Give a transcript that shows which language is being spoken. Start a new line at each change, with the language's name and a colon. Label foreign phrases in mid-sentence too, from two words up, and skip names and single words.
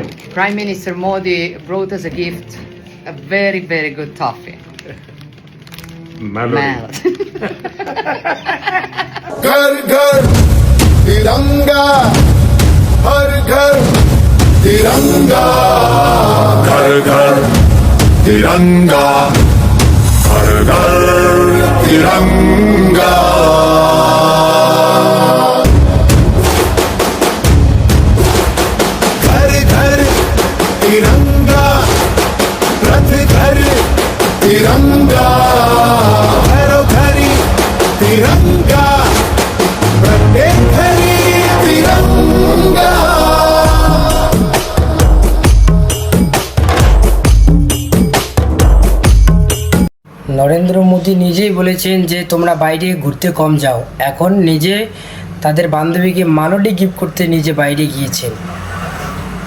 English: Prime Minister Modi brought us a gift, a very, very good toffee. Melody.
Hindi: घर घर तिरंगा, हर घर तिरंगा, घर घर तिरंगा, हर घर तिरंगा।
Marathi: घर घर तिरंगा, रथ घर तिरंगा, घरों घरी तिरंगा, प्रत्येक घरी तिरंगा।
Bangla: নরেন্দ্র মোদী নিজেই বলেছেন যে তোমরা বাইরে ঘুরতে কম যাও, এখন নিজে তাদের বান্ধবীকে মালডি গিফট করতে নিজে বাইরে গিয়েছেন।